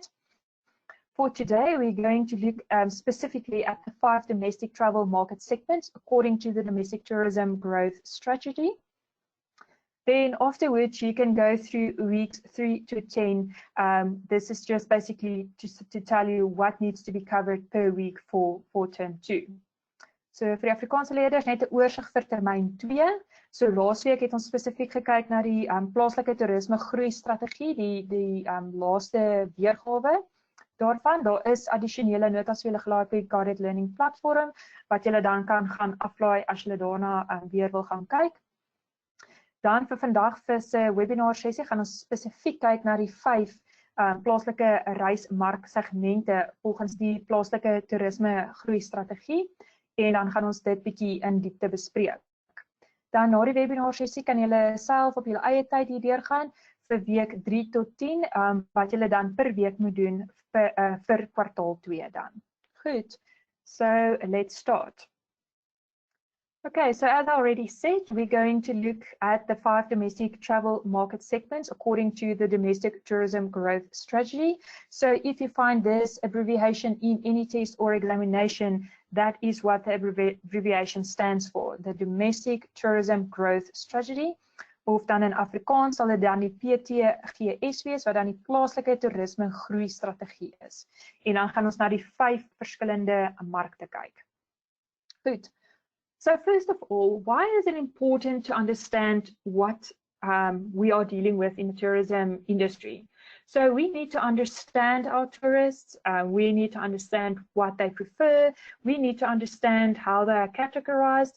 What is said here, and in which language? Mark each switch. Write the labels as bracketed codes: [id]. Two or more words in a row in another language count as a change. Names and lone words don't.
[en] For today, we're going to look specifically at the 5 domestic travel market segments according to the domestic tourism growth strategy. Then afterwards, you can go through weeks 3 to 10. This is just basically just to tell you what needs to be covered per week for term 2. [af] So vir die Afrikaanse leerders net 'n oorsig vir termyn 2. So laasweek het ons spesifiek gekyk na die plaaslike toerisme groei strategie, die laaste weergawe daarvan. Daar is addisionele notas vir julle gelaai op die [en] guided learning platform [af] wat julle dan kan gaan aflaai as julle daarna weer wil gaan kyk. Dan vir vandag vir se webinar sessie gaan ons spesifiek kyk na die 5 plaaslike reismarksegmente volgens die plaaslike toerisme groei strategie en dan gaan ons dit bietjie in diepte bespreek. Dan na die webinar sessie kan julle self op julle eie tyd hier deurgaan vir week 3 tot 10 wat julle dan per week moet doen vir kwartaal 2 dan. Goed. [en] So let's start. Okay, so as I already said, we're going to look at the 5 domestic travel market segments according to the domestic tourism growth strategy. So if you find this abbreviation in any test or examination, that is what the abbreviation stands for, the domestic tourism growth strategy. [af] Of dan in Afrikaans sal dit dan die PTGS wees, wat dan die plaaslike toerisme groei strategie is. En dan gaan ons na die 5 verskillende markte kyk. Goed. [en] So first of all, why is it important to understand what we are dealing with in the tourism industry? So we need to understand our tourists, we need to understand what they prefer, we need to understand how they are categorized.